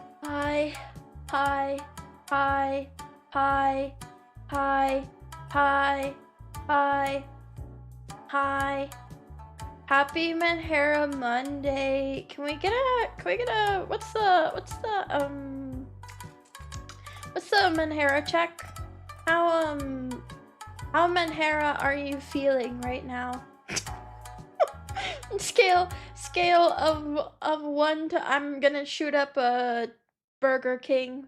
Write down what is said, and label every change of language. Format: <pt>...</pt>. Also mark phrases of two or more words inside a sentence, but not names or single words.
<en>Hi, hi, hi, hi, hi, hi, hi, hi. Happy Manhera Monday. Can we get a, what's the Manhera check? How Manhera are you feeling right now? Scale of 1 to I'm gonna shoot up a Burger King.</en>